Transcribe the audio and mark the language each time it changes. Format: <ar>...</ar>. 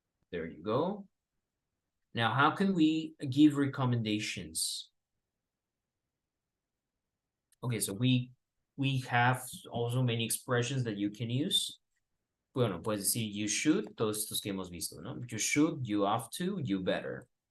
<en>There you go. Now, how can we give recommendations? Okay, so we have also many expressions that you can use.</en> <es>Bueno, puedes decir you should, todos estos que hemos visto, ¿no?</es> <en>You should, you have to, you better.</en>